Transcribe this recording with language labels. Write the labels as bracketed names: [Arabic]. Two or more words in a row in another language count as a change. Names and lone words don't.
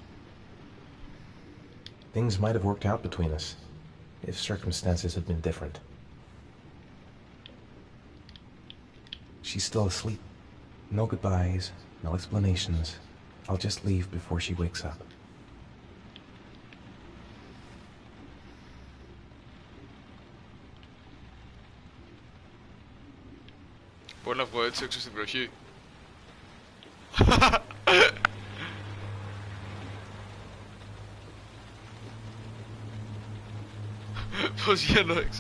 [English] Things might have worked out between us, if circumstances had been different. She's still asleep. No goodbyes, no explanations. I'll just leave before she wakes up. [Greek] Μπορώ να βγω έτσι έξω στην βροχή. Πώς βγαίνω έξω.